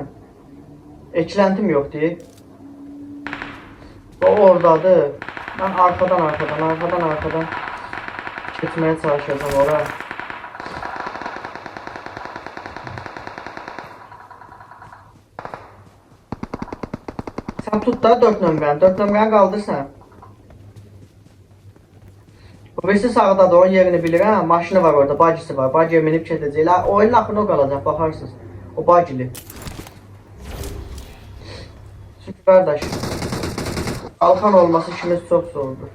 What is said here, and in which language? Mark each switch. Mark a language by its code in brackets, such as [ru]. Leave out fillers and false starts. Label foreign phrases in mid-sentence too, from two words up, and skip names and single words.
[tr] Eklentim yok diye. O oradadır. Ben arkadan geçmeye çalışıyorum oraya. [az] Sen tut da 4 nömrəni. 4 nömrəni qaldır sən. O birisi sağdadır, onun yerini bilirəm. Maşını var orada, bacısı var. Bacıya minib gedəcəklər. Oyunun axırına o qalacaq, baxarsınız. O bacılı. [tr] Çünki qardaş, qalxan olması işimiz çox zordur.